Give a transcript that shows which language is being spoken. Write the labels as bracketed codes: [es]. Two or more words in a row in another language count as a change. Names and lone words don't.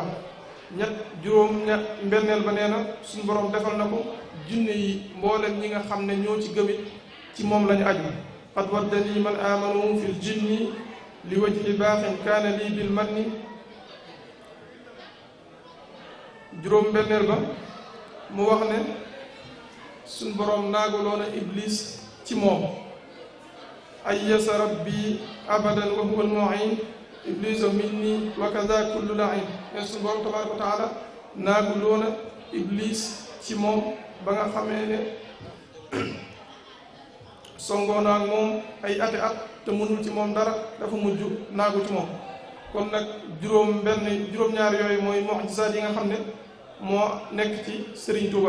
[wo] mbenneel ba nee na suñu borom defal na ko jinne yi mboolem ñi nga xam ne ñoo ci gëmit ci moom lañu aju [ar] قد ودّني من آمنوا في الجن لوجه باقٍ كان لي بالمنّ. [wo] mbenneel ba mu wax ne suñ boroom naagaloona iblis ci moom [ar] أيأس ربي أبداً وهو المعين إبليس مني وكذا كل لعين [wo] ne suñ boroom [ar] تبارك وتعالى [wo] naagaloona iblis ci moom ba nga xamee ne songoona ak moom ay ati at te mënul ci moom dara dafa mujj naagu ci moom. kon nag juróom-ñaar yooyu mooy mu'jizaat yi nga xam ne moo nekk ci Serigne Touba.